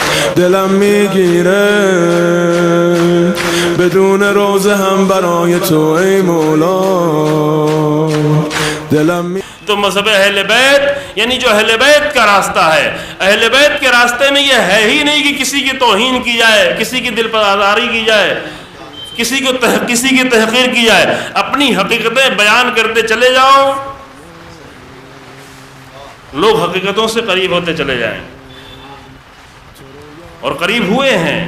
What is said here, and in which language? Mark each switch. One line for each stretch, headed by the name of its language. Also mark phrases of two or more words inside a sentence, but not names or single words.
Persian: دلم میگیره بدون روزه هم برای تو ای مولا دلم
Urdu: تو مذہب اہل بیت یعنی جو اہل بیت کا راستہ ہے، اہل بیت کے راستے میں یہ ہے ہی نہیں کہ کسی کی توہین کی جائے، کسی کی دل پر آزاری کی جائے، کسی کی تحقیر کی جائے. اپنی حقیقتیں بیان کرتے چلے جاؤ، لوگ حقیقتوں سے قریب ہوتے چلے جائیں، اور قریب ہوئے ہیں.